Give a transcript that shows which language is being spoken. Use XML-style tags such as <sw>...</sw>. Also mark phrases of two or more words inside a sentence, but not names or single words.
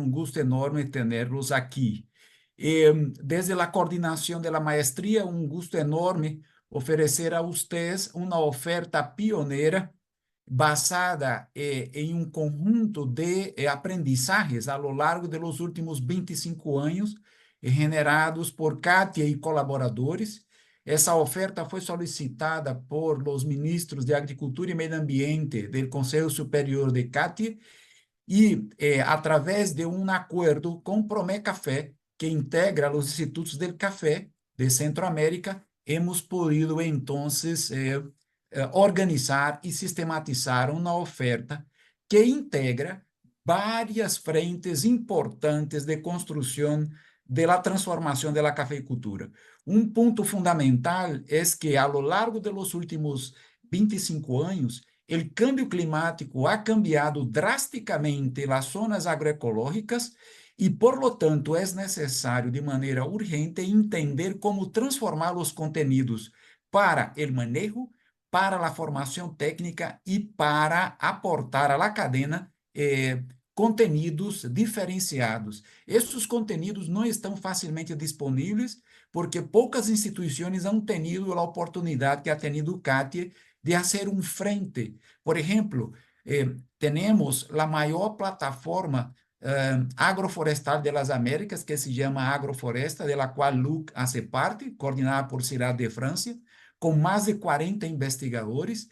<es>Un gusto enorme tenerlos aquí. Desde la coordinación de la maestría, un gusto enorme ofrecer a ustedes una oferta pionera basada en un conjunto de aprendizajes a lo largo de los últimos 25 años, generados por Kátia y colaboradores.</es> <pt>Essa oferta foi solicitada por</pt> <es>los ministros de Agricultura</es> <pt>e Meio Ambiente del Conselho Superior de CATIE e, através de um acordo com Promé Café, que integra os institutos</pt> <es>del café de Centroamérica, hemos podido,</es> <pt>então, organizar e sistematizar uma oferta que integra várias frentes importantes de construção</pt> <es>de la transformación de la cafeicultura. Un punto fundamental es que a lo largo de los últimos 25 años, el cambio climático ha cambiado drásticamente las zonas agroecológicas y por lo tanto es necesario de manera urgente entender cómo transformar los contenidos para el manejo, para la formación técnica y para aportar a la cadena contenidos diferenciados.</es> <pt>Esses contenidos não estão facilmente disponíveis porque poucas instituições</pt> <es>han tenido</es> <pt>a oportunidade que</pt> <es>ha tenido</es> <pt>o CATIE de fazer um frente. Por exemplo, temos a maior plataforma agroforestal</pt> <es>de las Américas,</es> <pt>que se chama Agrofloresta,</pt> <es>de la</es> <pt>qual Luc hace parte, coordenada por CIRAD de França, com mais de 40 investigadores.</pt>